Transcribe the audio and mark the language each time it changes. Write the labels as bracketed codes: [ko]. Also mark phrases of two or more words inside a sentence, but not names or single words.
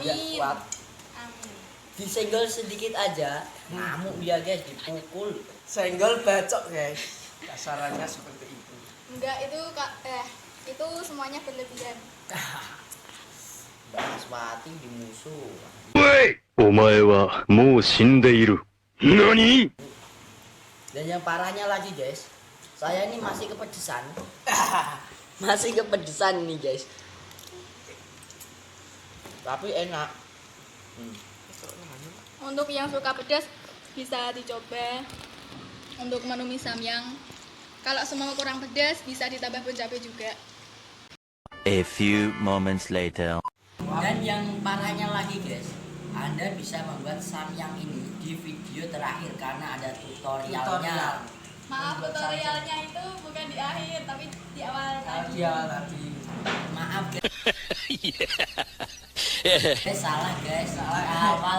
[id] Dia kuat. Amin. Disenggol sedikit aja ngamuk dia guys, dipukul. Senggol bacok, guys. Kasarannya seperti itu. Enggak, itu semuanya berlebihan. Mbak Kaswati dimusuh. [ja] お前はもう死んでいる。何？ [id] Dan yang parahnya lagi guys, saya ini masih kepedesan. Masih kepedesan nih guys. Tapi enak. Untuk yang suka pedas bisa dicoba untuk menu mie samyang. Kalau semua kurang pedas bisa ditambah pun cabai juga. [en] A few moments later. [id] Dan yang parahnya lagi guys, Anda bisa membuat samyang ini di video terakhir karena ada tutorialnya. Tutorial. Maaf, Membuat tutorialnya itu bukan di akhir tapi di awal tadi. Dia tadi. Maaf guys. Salah guys, salah awal